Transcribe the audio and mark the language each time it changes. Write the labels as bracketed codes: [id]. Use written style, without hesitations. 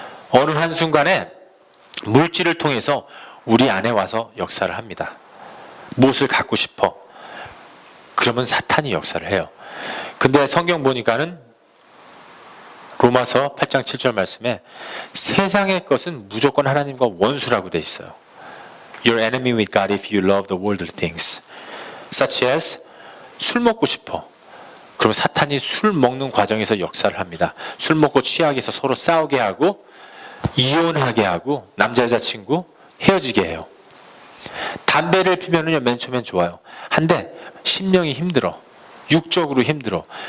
[ko] 어느 한순간에 물질을 통해서 우리 안에 와서 역사를 합니다. 무엇을 갖고 싶어? 그러면 사탄이 역사를 해요. 근데 성경 보니까는 로마서 8장 7절 말씀에 세상의 것은 무조건 하나님과 원수라고 돼 있어요. [en] You're enemy with God if you love the worldly things. Such as [ko] 술 먹고 싶어. 그럼 사탄이 술 먹는 과정에서 역사를 합니다. 술 먹고 취하게 해서 서로 싸우게 하고 이혼하게 하고 남자 여자친구 헤어지게 해요. 담배를 피면은요, 맨 처음엔 좋아요. 한데 심령이 힘들어. 육적으로 힘들어.